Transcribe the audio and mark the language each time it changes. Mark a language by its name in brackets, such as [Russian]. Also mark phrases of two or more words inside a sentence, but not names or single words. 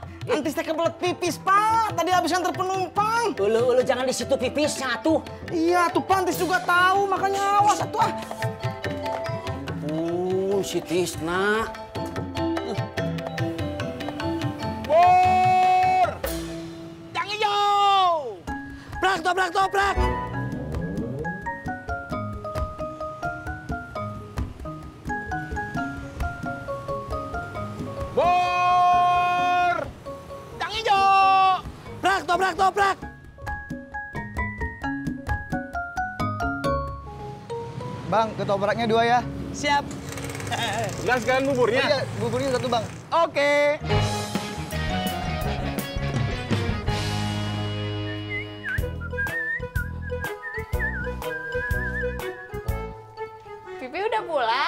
[Indonesian] Antis teh kebelet pipis, Pak. Tadi habis antar penumpang. Ulu, jangan di situ pipisnya tuh. Iya, tuh Pantis juga tahu, makanya awas atuh. Si Tisna. Bur! Yang hijau! Toprak, toprak, toprak. Bur! Yang hijau! Toprak, toprak, toprak. Bang, ketopraknya 2 ya. Siap. Jelas kan buburnya? Iya, buburnya 1 bang. Oke. Pipi udah pulang?